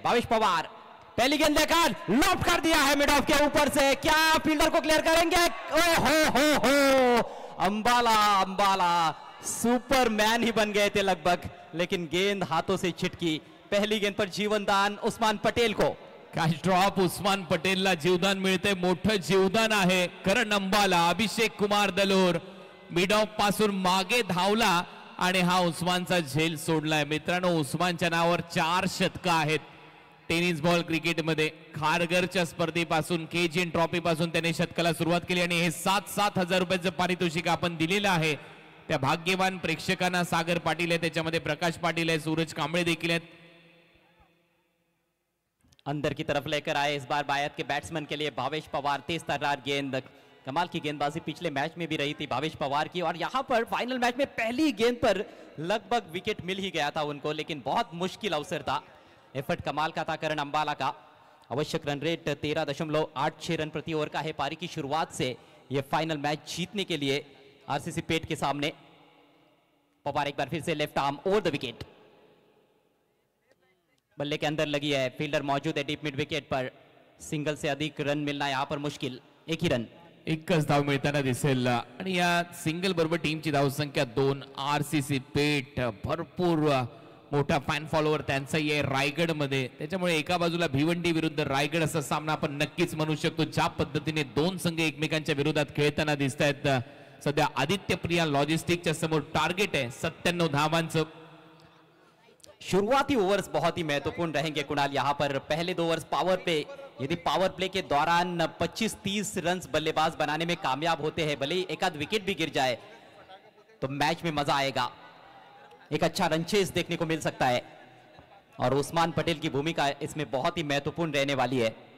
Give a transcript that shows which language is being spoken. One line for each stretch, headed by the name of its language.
Hindi: भावेश पवार पहली गेंद लेकर लॉफ्ट कर दिया है मिड ऑफ के ऊपर से. क्या फील्डर को क्लियर करेंगे? हो अंबाला, अंबाला सुपरमैन ही बन गए थे लगभग, लेकिन गेंद हाथों से छिटकी. पहली गेंद पर जीवनदान उस्मान पटेल को.
Marathi: कॅच ड्रॉप उस्मान पटेलला जीवदान मिळते. मोठं जीवदान आहे. करण अंबाला, अभिषेक कुमार दलोर मिड ऑफ पासून मागे धावला आणि हा उस्मानचा झेल सोडलाय. मित्रांनो, उस्मानच्या नावावर 4 शतकं आहेत टेनिस बॉल क्रिकेटमध्ये. खारघरच्या स्पर्धेपासून केजीएन ट्रॉफी पासून त्याने शतकाला सुरुवात केली आणि हे 7,000 रुपयाचं पारितोषिक आपण दिलेलं आहे त्या भाग्यवान प्रेक्षकांना. सागर पाटील आहे, त्याच्यामध्ये प्रकाश पाटील आहे, सूरज कांबळे देखील आहेत.
Hindi: अंदर की तरफ लेकर आए इस बार बायत के बैट्समैन के लिए भावेश पवार. तेज तर्रार गेंद, कमाल की गेंदबाजी पिछले मैच में भी रही थी भावेश पवार की. और यहां पर फाइनल मैच में पहली गेंद पर लगभग विकेट मिल ही गया था उनको, लेकिन बहुत मुश्किल अवसर था. एफर्ट कमाल का था करण अंबाला का. आवश्यक रन रेट 13.86 रन प्रति ओवर का है. पारी की शुरुआत से यह फाइनल मैच जीतने के लिए आरसीसी पेट के सामने. पवार एक बार फिर से left arm over the wicket. बल्ले के अंदर लगी है, फील्डर मौजूद है डीप मिड विकेट पर. सिंगल से अधिक रन मिलना यहां पर मुश्किल. एक ही रन,
Marathi: एकच धाव मिळताना दिसेल आणि या सिंगल बरोबर टीमची धावसंख्या 2. आरसीसी पेट भरपूर मोठा फॅन फॉलोअर त्यांचा आहे रायगड मध्ये. त्याच्यामुळे एका बाजूला भिवंडी विरुद्ध रायगड असा सामना आपण नक्कीच म्हणू शकतो. ज्या पद्धतीने 2 संघ एकमेकांच्या विरोधात खेळताना दिसत आहेत. सध्या आदित्य प्रिया लॉजिस्टिकच्या समोर टार्गेट आहे 97 धावांचं.
Hindi: शुरुआती ओवर्स बहुत ही महत्वपूर्ण रहेंगे कुणाल। यहां पर पहले 2 ओवर्स पावर प्ले, यदि पावर प्ले के दौरान 25-30 रन बल्लेबाज बनाने में कामयाब होते हैं, भले ही एक आध विकेट भी गिर जाए तो मैच में मजा आएगा, एक अच्छा रन चेस देखने को मिल सकता है और उस्मान पटेल की भूमिका इसमें बहुत ही महत्वपूर्ण रहने वाली है।